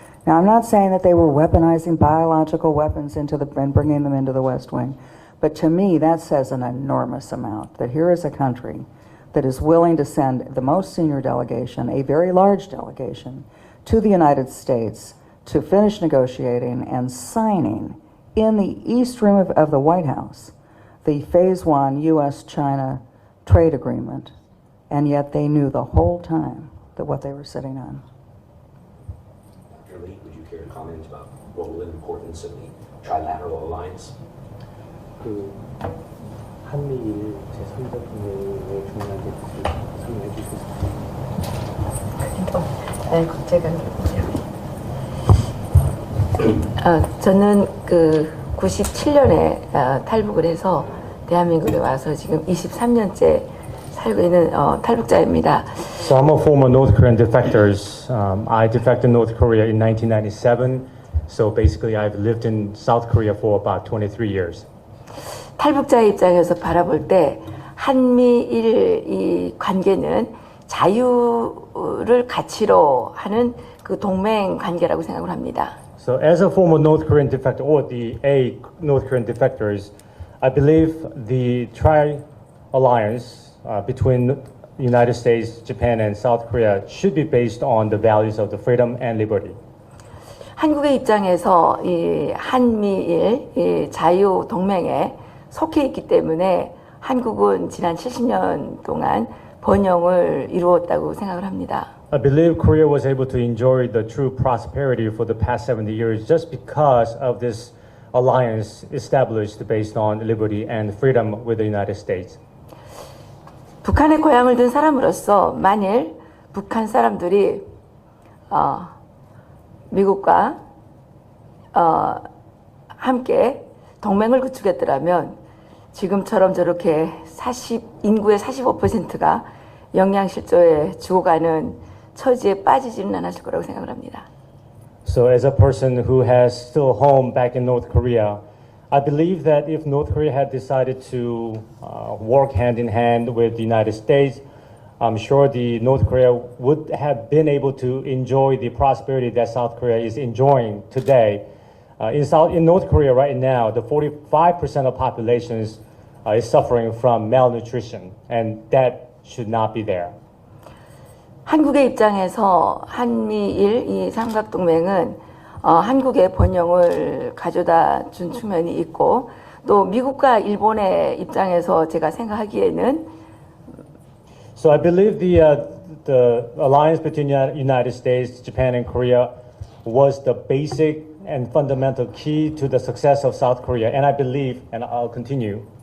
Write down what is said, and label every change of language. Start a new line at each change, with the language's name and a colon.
English: Now, I'm not saying that they were weaponizing biological weapons and bringing them into the West Wing, but to me, that says an enormous amount, that here is a country that is willing to send the most senior delegation, a very large delegation, to the United States to finish negotiating and signing in the East Room of the White House the Phase 1 U.S.-China trade agreement, and yet they knew the whole time that what they were sitting on. Dr. Lee, would you care to comment about the role and importance of the trilateral alliance?
Korean: 한미일 제3자 동맹의 중요한 뜻을 설명해 주실 수 있을까요? 저는 그 97년에 탈북을 해서 대한민국에 와서 지금 23년째 살고 있는 탈북자입니다.
English: So I'm a former North Korean defector. I defected North Korea in 1997. So basically I've lived in South Korea for about 23 years.
Korean: 탈북자의 입장에서 바라볼 때 한미일 이 관계는 자유를 가치로 하는 그 동맹 관계라고 생각을 합니다.
English: So as a former North Korean defector, or the North Korean defectors, I believe the tri-alliance between United States, Japan, and South Korea should be based on the values of the freedom and liberty.
Korean: 한국의 입장에서 이 한미일 이 자유 동맹에 속해 있기 때문에 한국은 지난 70년 동안 번영을 이루었다고 생각을 합니다.
English: I believe Korea was able to enjoy the true prosperity for the past 70 years just because of this alliance established based on liberty and freedom with the United States.
Korean: 북한에 고향을 둔 사람으로서 만일 북한 사람들이 미국과 함께 동맹을 구축했더라면 지금처럼 저렇게 인구의 45%가 영양실조에 죽어가는 처지에 빠지지는 않았을 거라고 생각을 합니다.
English: So as a person who has still home back in North Korea, I believe that if North Korea had decided to work hand in hand with the United States, I'm sure the North Korea would have been able to enjoy the prosperity that South Korea is enjoying today. In North Korea right now, the 45% of populations is suffering from malnutrition, and that should not be there.
Korean: 한국의 입장에서 한미일 이 삼각동맹은 한국의 번영을 가져다 준 측면이 있고 또 미국과 일본의 입장에서 제가 생각하기에는
English: So I believe the alliance between United States, Japan, and Korea was the basic and fundamental key to the success of South Korea, and I believe, and I'll continue.